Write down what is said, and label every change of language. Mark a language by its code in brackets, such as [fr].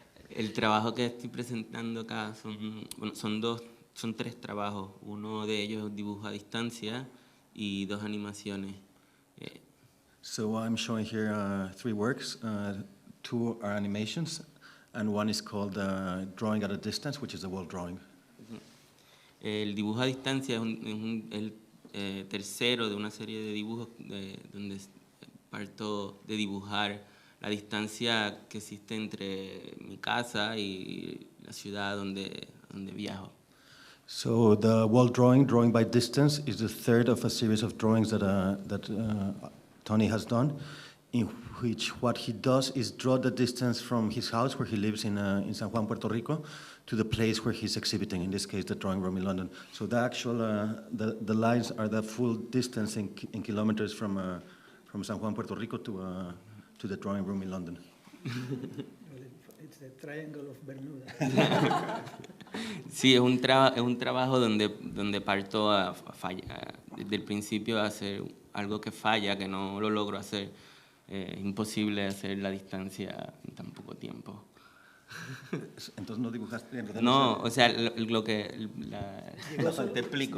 [es] El trabajo que estoy presentando acá son tres trabajos. Uno de ellos es dibujo a distancia y dos animaciones. [en] So I'm showing here three works. Two are animations, and one is called Drawing at a Distance, which is a wall drawing. [es] El dibujo a distancia es el tercero de una serie de dibujos donde parto de dibujar la distancia que existe entre mi casa y la ciudad donde viajo. [en] So the wall drawing, Drawing by Distance, is the third of a series of drawings that Tony has done, in which what he does is draw the distance from his house, where he lives in San Juan, Puerto Rico, to the place where he's exhibiting, in this case, the drawing room in London. So the actual, the lines are the full distance in kilometers from San Juan, Puerto Rico to the drawing room in London. It's the Triangle of Bermuda. [es] Sí, es un trabajo donde parto desde el principio a hacer algo que falla, que no lo logro hacer. Imposible hacer la distancia en tan poco tiempo. Entonces no dibujaste. No, o sea, lo que te explico.